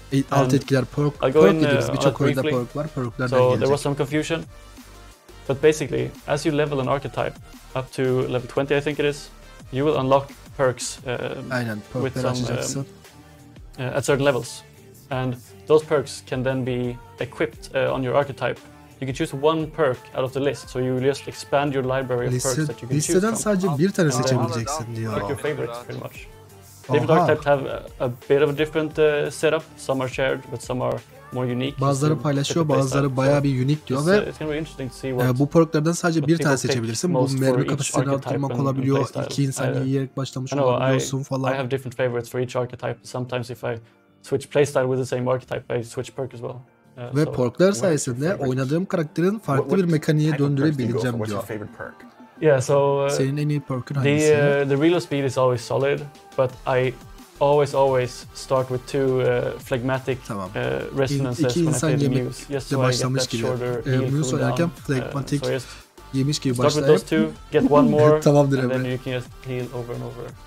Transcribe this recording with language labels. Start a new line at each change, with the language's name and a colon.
Turkish: Alt etkiler, perk dediğimiz birçok oyunda perk var. Perk'lerden gelecek.
English: But basically, as you level an archetype up to level 20, I think it is, you will unlock perks with some at certain levels, and those perks can then be equipped on your archetype. You can choose one perk out of the list, so you just expand your library of perks that you can choose from.
Turkish: Listeden sadece bir tane seçebileceksin diyor.
English: Like your favorites, pretty much. Different archetypes have a bit of a different setup. Some are shared, but some are more unique.
Turkish: Bazıları paylaşıyor, bazıları bayağı bir unique diyor ve bu perklerden sadece bir tane seçebilirsin. Bu mermi kapasitesini arttırmak olabiliyor. İki insan yiyerek başlamış olabiliyorsun falan.
English: I have different favorites for each archetype. Sometimes if I switch playstyle with the same archetype, I switch perk as well.
Turkish: Ve perkler sayesinde oynadığım karakterin farklı bir mekaniğe döndürebileceğim diyor.
English: Yeah, so
Turkish: senin en iyi perk'ün hangisi?
English: The reload speed is always solid, but I always start with two phlegmatic resonances when I play the muse, just so I get that shorter heal
Turkish: Muse oynarken phlegmatic yemiş gibi
English: start with those two, get one more,
Turkish: tamamdır
English: and then you can just heal over and over.